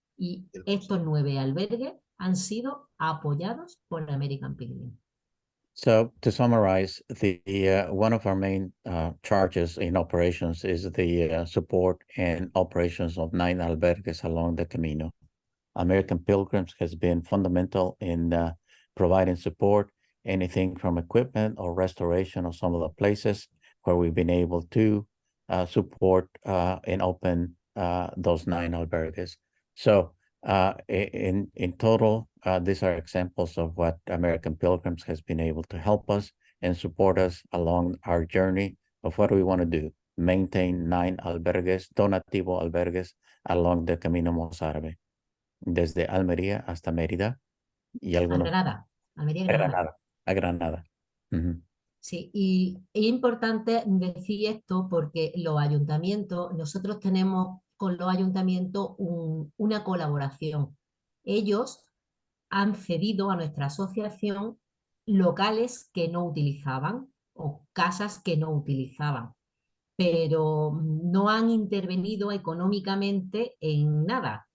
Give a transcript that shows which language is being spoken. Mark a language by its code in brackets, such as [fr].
[es] Y estos 9 albergues han sido apoyados por American Pilgrims. [en] So to summarize, one of our main charges in operations is the support and operations of 9 albergues along the Camino. American Pilgrims has been fundamental in providing support, anything from equipment or restoration of some of the places where we've been able to support and open those 9 albergues. So in total, these are examples of what American Pilgrims has been able to help us and support us along our journey of what we want to do, maintain 9 albergues, donativo albergues along the Camino Mozárabe, [es] desde Almería hasta Mérida y A algunos Granada, Almería, a Granada. Granada. A Granada. Uh-huh. Sí, y es importante decir esto porque los ayuntamientos, nosotros tenemos con los ayuntamientos una colaboración. Ellos han cedido a nuestra asociación locales que no utilizaban o casas que no utilizaban, pero no han intervenido económicamente en nada.